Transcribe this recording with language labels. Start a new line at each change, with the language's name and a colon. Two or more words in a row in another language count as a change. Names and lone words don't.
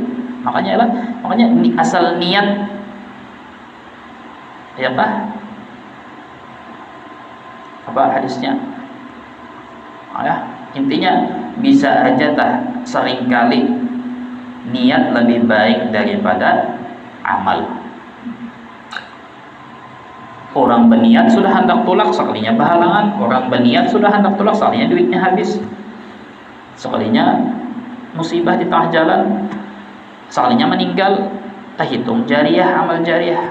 Indonesian: Makanya asal niat ya apa hadisnya ya, intinya bisa aja seringkali niat lebih baik daripada amal. Orang berniat sudah hendak tolak, sekalinya berhalangan. Orang berniat sudah hendak tolak, sekalinya duitnya habis, sekalinya musibah di tengah jalan, sekalinya meninggal, hitung jariah, amal jariah.